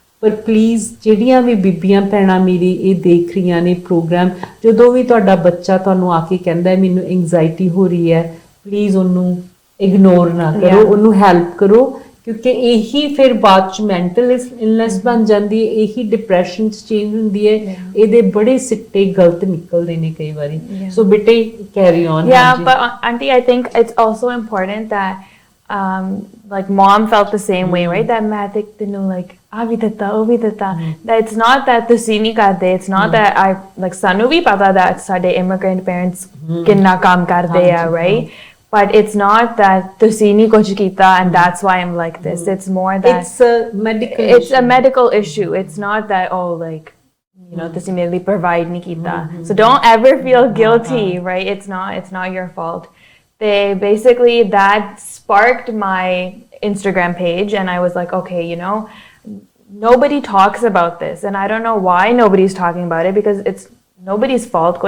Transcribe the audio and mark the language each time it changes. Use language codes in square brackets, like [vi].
[pa] ਪਰ ਪਲੀਜ਼ ਜਿਹੜੀਆਂ ਵੀ ਬੀਬੀਆਂ ਭੈਣਾਂ ਮੇਰੀ ਇਹ ਦੇਖ ਰਹੀਆਂ ਨੇ ਪ੍ਰੋਗਰਾਮ, ਜਦੋਂ ਵੀ ਤੁਹਾਡਾ ਬੱਚਾ ਤੁਹਾਨੂੰ ਆ ਕੇ ਕਹਿੰਦਾ ਮੈਨੂੰ ਐਂਜ਼ਾਈਟੀ ਹੋ ਰਹੀ ਹੈ, ਪਲੀਜ਼ ਉਹਨੂੰ ਇਗਨੋਰ ਨਾ ਕਰੋ, ਉਹਨੂੰ ਹੈਲਪ ਕਰੋ, ਕਿਉਂਕਿ ਇਹੀ ਫਿਰ ਬਾਅਦ ਚ ਮੈਂਟਲ ਇਲਨੈਸ ਬਣ ਜਾਂਦੀ ਹੈ, ਇਹੀ ਡਿਪਰੈਸ਼ਨ ਚ ਚੇਂਜ ਹੁੰਦੀ ਹੈ, ਇਹਦੇ ਬੜੇ ਸਿੱਟੇ ਗਲਤ ਨਿਕਲਦੇ ਨੇ ਕਈ ਵਾਰੀ। ਸੋ ਬੇਟੇ carry on. [en] But auntie, I think it's also important that like mom felt the same way, right? That [pa] ਮੈਂ ਤੇ ਤੈਨੂੰ like ਆ ਵੀ ਦਿੱਤਾ, ਉਹ ਵੀ ਦਿੱਤਾ, [en] that it's not that [pa] ਤੁਸੀਂ ਨਹੀਂ ਕਰਦੇ, [en] it's not that I like [pa] ਸਾਨੂੰ ਵੀ ਪਤਾ that ਸਾਡੇ [en] immigrant parents [pa] ਕਿੰਨਾ ਕੰਮ ਕਰਦੇ ਆ, [en] right? But it's not that [pa] ਤੁਸੀਂ ਨਹੀਂ ਕੁਝ ਕੀਤਾ [en] and that's why I'm like this. It's more that it's a medical issue. It's not that, oh, like, you know, [pa] ਤੁਸੀਂ ਮੇਰੇ ਲਈ provide ਨਹੀਂ ਕੀਤਾ. [en] So don't ever feel guilty, right? It's not your fault. They basically, that sparked my Instagram page and I was like, okay, you know, nobody talks about this and I don't know why nobody's talking about it, because it's nobody's fault.